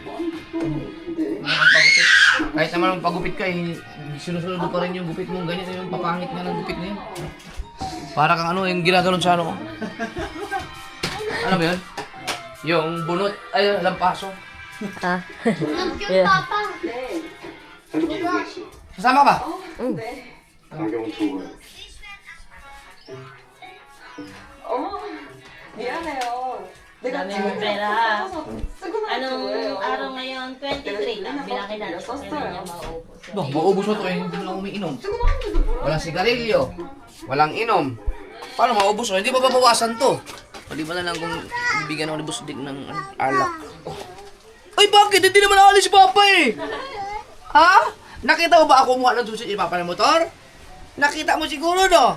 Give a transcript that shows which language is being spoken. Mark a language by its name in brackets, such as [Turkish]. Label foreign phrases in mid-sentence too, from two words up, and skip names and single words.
[Filipino] Kahit naman pagupit ka, eh, sinusunod mo pa rin yung gupit mo. Ganyan yung papangit nga ng gupit na yun. Para kang ano, yung ginaganon sa ano ko. Ano ba yun? Yung bunot, ay, lampaso. Yung papa. [Korean] 네. 핸드폰 보고 있어. [Filipino] Kasama ka ba? [Korean] 안경 두고. 어머, 미안해요. 내가 [Filipino] Dami mong pera. [Korean] 쓰고 나서 [Filipino] Anong [Korean] 뭐예요? [Filipino] araw ngayon? 23 lang. Bilangin natin kung kailan niya maubos. No, maubos mo to eh, hindi mo lang umiinom. [Korean] 쓰고 나는데도 뭐라 [Filipino] Walang sigarilyo, walang inom. Paano maubos mo? Hindi ba babawasan to? O di ba na lang kung bibigyan ako ni Boss Dick ng alak? Ay bakit? Hindi naman naalis si Papa eh! Ha? Nakita mo ba ako mukha ng susi ni Papa ng motor? Nakita mo siguro no?